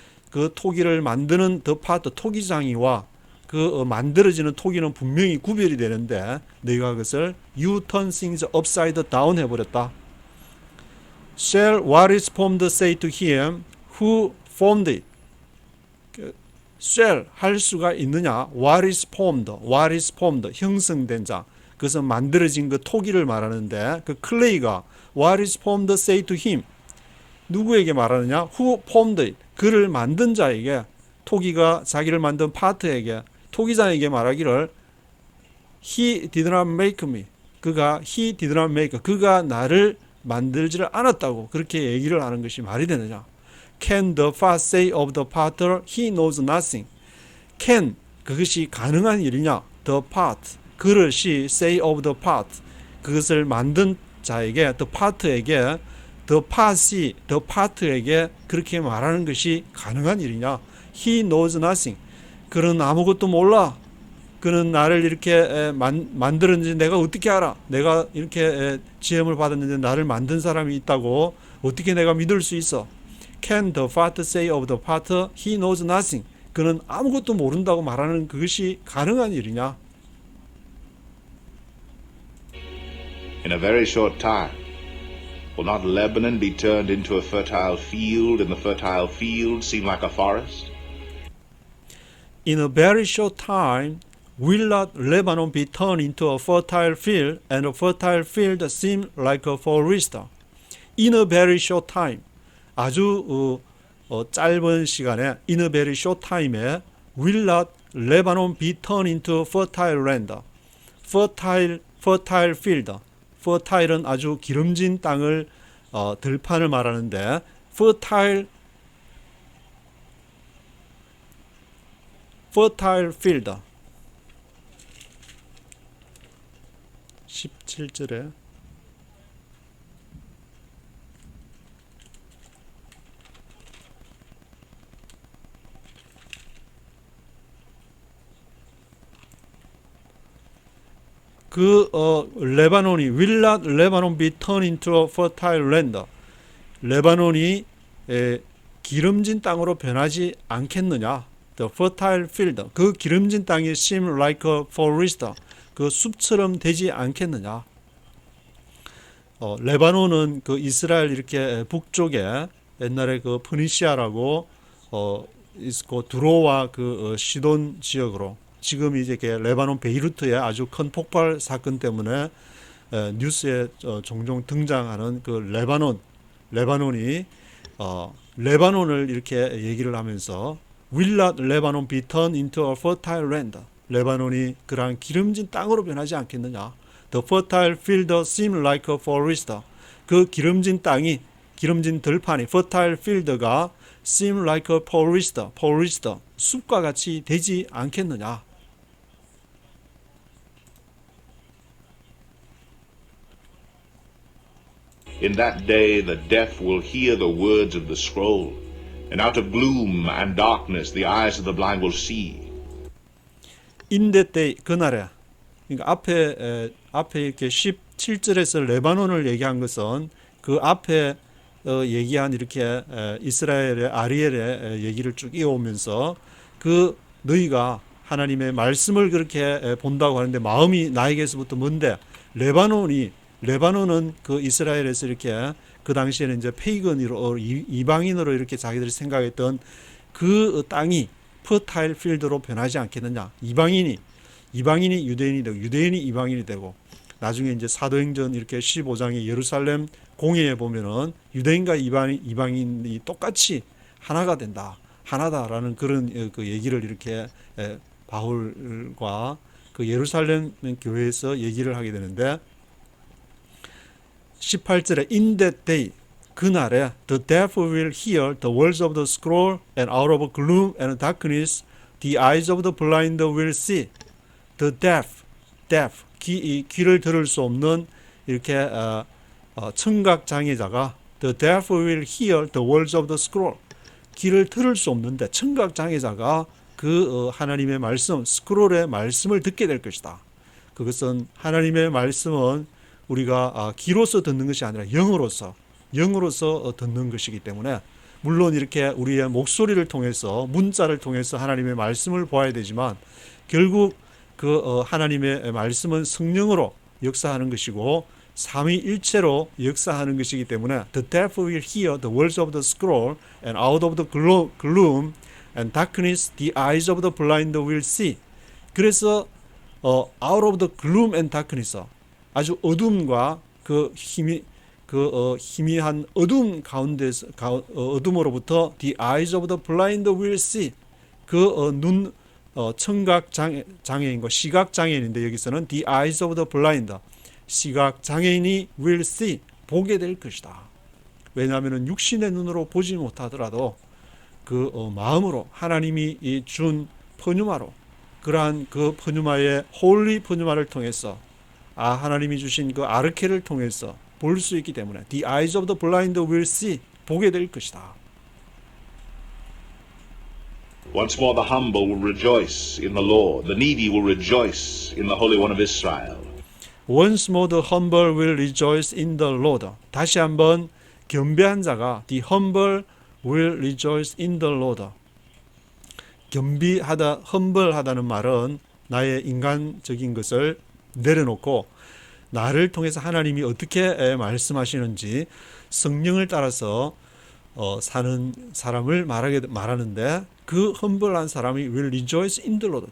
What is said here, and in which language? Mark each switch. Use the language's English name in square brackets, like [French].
[Korean] 그 토기를 만드는 [English] the potter [Korean] 토기장이와 만들어지는 토기는 분명히 구별이 되는데 너희가 그것을 [English] you turn things upside down [Korean] 해버렸다. [English] Shall what is formed say to him who formed it? shall [Korean] 할 수가 있느냐? [English] What is formed? [Korean] 형성된 자. 그것은 만들어진 그 토기를 말하는데 그 클레이가 [English] what is formed say to him. [Korean] 누구에게 말하느냐? [English] Who formed it? [Korean] 그를 만든 자에게 토기가 자기를 만든 파트에게 토기장에게 말하기를 [English] He did not make me. He did not make. [Korean] 그가 나를 만들지를 않았다고 그렇게 얘기를 하는 것이 말이 되느냐? [English] Can the pot say of the potter he knows nothing? Can [Korean] 그것이 가능한 일이냐? [English] The pot [Korean] 그릇이 [English] say of the pot [Korean] 그것을 만든 자에게 [English] the pot [Korean] 에게 the pot에게 그렇게 말하는 것이 가능한 일이냐? [English] He knows nothing. [Korean] 그는 아무것도 몰라. 그는 나를 이렇게 만들었는지 내가 어떻게 알아? 내가 이렇게 지음을 받았는데 나를 만든 사람이 있다고 어떻게 내가 믿을 수 있어? [English] Can the potter say of the potter he knows nothing? [Korean] 그는 아무것도 모른다고 말하는 그것이 가능한 일이냐? [English] In a very short time, will not Lebanon be turned into a fertile field, and the fertile field seem like a forest? In a very short time, will not Lebanon be turned into a fertile field, and a fertile field seem like a forest? In a very short time, [Korean] 아주 짧은 시간에 [English] in a very short time에 will not Lebanon be turned into a fertile land? fertile field. [Korean] fertile은 아주 기름진 땅을 들판을 말하는데 [English] fertile field [Korean] 쉽지 17절에 레바논이 [English] will not Lebanon be turned into a fertile land. [Korean] 레바논이 기름진 땅으로 변하지 않겠느냐. [English] The fertile field. [Korean] 그 기름진 땅이 [English] seem like a forest. [Korean] 그 숲처럼 되지 않겠느냐. 레바논은 그 이스라엘 이렇게 북쪽에 옛날에 그 프니시아라고 있고 두로와 그 시돈 지역으로 지금 이제 레바논 베이루트의 아주 큰 폭발 사건 때문에 뉴스에 종종 등장하는 그 레바논이 레바논을 이렇게 얘기를 하면서 [English] Will not Lebanon be turned into a fertile land? [Korean] 레바논이 그러한 기름진 땅으로 변하지 않겠느냐? [English] The fertile field seem like a forest. [Korean] 그 기름진 땅이 기름진 들판이 [English] fertile field [Korean] 가 [English] seem like a forest, [Korean] 숲과 같이 되지 않겠느냐? [English] In that day the deaf will hear the words of the scroll, and out of gloom and darkness the eyes of the blind will see. In that day, [Korean] 그날에, 그러니까 앞에 이렇게 17절에서 레바논을 얘기한 것은 그 앞에 얘기한 이렇게 이스라엘의 아리엘의 얘기를 쭉 이어오면서 그 너희가 하나님의 말씀을 그렇게 본다고 하는데 마음이 나에게서부터 먼데 레바논은 그 이스라엘에서 이렇게 그 당시에는 이제 페이건으로 이방인으로 이렇게 자기들이 생각했던 그 땅이 퍼타일 필드로 변하지 않겠느냐. 이방인이 유대인이 되고 유대인이 이방인이 되고 나중에 이제 사도행전 이렇게 15장의 예루살렘 공회에 보면은 유대인과 이방인이 똑같이 하나가 된다. 하나다라는 그런 그 얘기를 이렇게 바울과 그 예루살렘 교회에서 얘기를 하게 되는데 18절에 [English] In that day [Korean] 그날에 [English] the deaf will hear the words of the scroll and out of gloom and darkness the eyes of the blind will see. The deaf [Korean] 귀를 들을 수 없는 이렇게 청각 장애자가 [English] the deaf will hear the words of the scroll [Korean] 귀를 들을 수 없는데 청각 장애자가 그 하나님의 말씀 스크롤의 말씀을 듣게 될 것이다. 그것은 하나님의 말씀은 우리가 귀로서 듣는 것이 아니라 영으로서 듣는 것이기 때문에 물론 이렇게 우리의 목소리를 통해서 문자를 통해서 하나님의 말씀을 보아야 되지만 결국 그 하나님의 말씀은 성령으로 역사하는 것이고 삼위일체로 역사하는 것이기 때문에 [English] The deaf will hear the words of the scroll and out of the gloom and darkness the eyes of the blind will see. [Korean] 그래서 [English] out of the gloom and darkness [Korean] 아주 어둠과 그 희미한 어둠 가운데서 어둠으로부터 [English] the eyes of the blind will see [Korean] 그 청각 장애인과 시각 장애인인데 여기서는 [English] the eyes of the blind [Korean] 시각 장애인이 [English] will see [Korean] 보게 될 것이다. 왜냐하면 육신의 눈으로 보지 못하더라도 그 마음으로 하나님이 준 퍼뉴마로 그러한 그 퍼뉴마의 홀리 퍼뉴마를 통해서 하나님이 주신 그 아르케를 통해서 볼 수 있기 때문에 [English] the eyes of the blind will see [Korean] 보게 될 것이다. [English] Once more the humble will rejoice in the Lord, the needy will rejoice in the Holy One of Israel. Once more the humble will rejoice in the Lord. [Korean] 다시 한번 겸비한 자가 [English] the humble will rejoice in the Lord. [Korean] humble하다는 말은 나의 인간적인 것을 내려놓고 나를 통해서 하나님이 어떻게 말씀하시는지 성령을 따라서 사는 사람을 말하는데 그 험벌한 사람이 [English] will rejoice in the Lord.